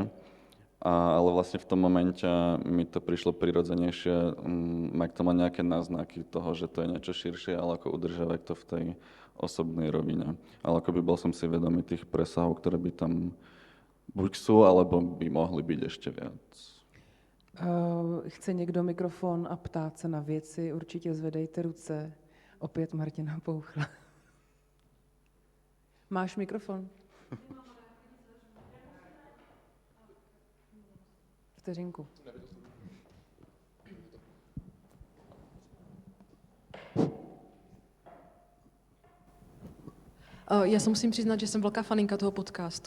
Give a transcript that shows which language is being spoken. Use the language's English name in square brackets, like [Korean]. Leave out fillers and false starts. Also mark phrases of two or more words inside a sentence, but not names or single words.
[Slovak] Ale vlastne v tom momente mi to prišlo prirodzenejšie mať tomu nejaké náznaky toho, že to je niečo širšie, ale ako udržavať to v tej osobnej rovine. Ale akoby bol som si vedomý tých presahov, ktoré by tam buď sú, alebo by mohli byť ešte viac. [Czech] Chce někdo mikrofon a ptát se na věci, určitě zvedejte ruce. Opět Martina Pouchla. Máš mikrofon? Vteřinku. Já se musím přiznat, že jsem velká faninka toho podcastu.